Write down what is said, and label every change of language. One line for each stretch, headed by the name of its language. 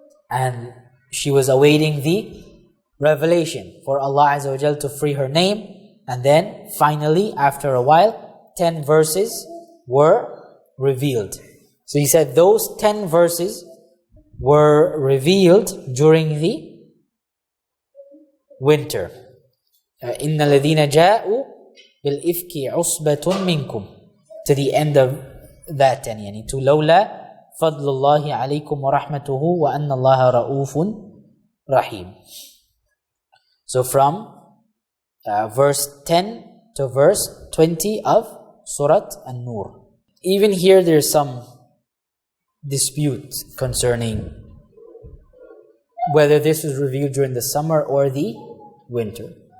English: And she was awaiting the revelation for Allah Azza wa Jal to free her name. And then finally, after a while, 10 verses were revealed. So he said those 10 verses were revealed during the winter.
Arabic: إِنَّ الَّذِينَ جَاءُوا بِالْإِفْكِ عُصْبَةٌ مِّنْكُمْ,
English: to the end of that 10,
Arabic: يعني
English: to
Arabic: لَوْلَا فَضْلُ اللَّهِ عَلَيْكُمْ وَرَحْمَتُهُ وَأَنَّ اللَّهَ رَؤُوفٌ رَحِيمٌ.
English: So from verse 10 to verse 20 of Surah An-Nur. Even here there's some dispute concerning whether this was revealed during the summer or the winter.